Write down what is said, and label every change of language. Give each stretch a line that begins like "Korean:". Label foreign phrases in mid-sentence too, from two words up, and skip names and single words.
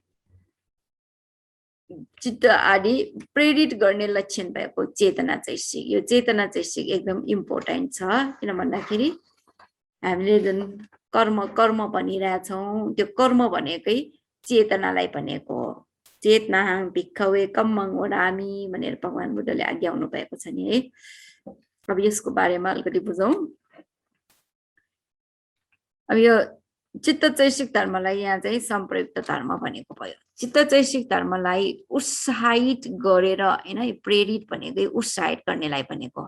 Nepali: चित्त आदि प्रेरित गर्ने लक्षण भएको चेतना चैसिक, यो चेतना चैसिक एकदम इम्पोर्टेन्ट छ। किन भन्दाखेरि हामीले जुन कर्म भनिरहेछौँ, त्यो कर्म भनेकै चेतनालाई भनेको हो।
Pali: चेतना भिक्खवे कम्मङ वदामि
Nepali: भनेर भगवान बुद्धले आज्ञाउनु भएको छ नि है। अब यसको बारेमा अलिकति बुझौँ। अब यो चित्त चैसिक धर्मलाई यहाँ चाहिँ संप्रयुक्त धर्म भनेको भयो। चित्त चैसिक धर्मलाई उत्साहित गरेर होइन, प्रेरित भनेकै उत्साहित गर्नेलाई भनेको।